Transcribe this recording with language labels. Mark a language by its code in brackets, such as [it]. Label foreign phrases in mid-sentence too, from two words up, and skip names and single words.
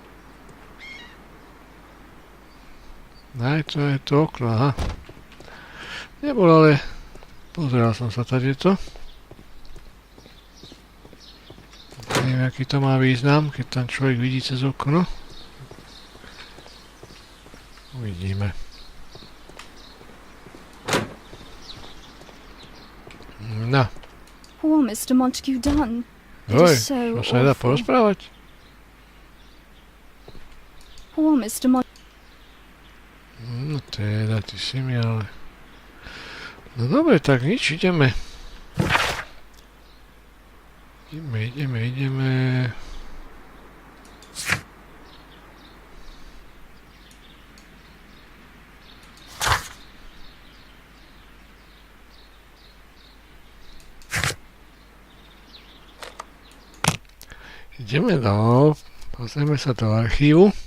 [sk] Aj, to je to okno, aha. Nebol, ale pozeral som sa tady to. Neviem, aký to má význam, keď tam človek vidí cez okno. Uvidíme. No. [en] Poor Mr. Montague Dunn. It [sk] Oj, [en] is so [sk] čo sa nedá [en] awful. [sk] porozprávať? [en] Poor Mr. [sk] No teda, ty si mi ale... No dobre, tak nič, ideme. Ideme. Ideme dole, pozrieme sa do archívu.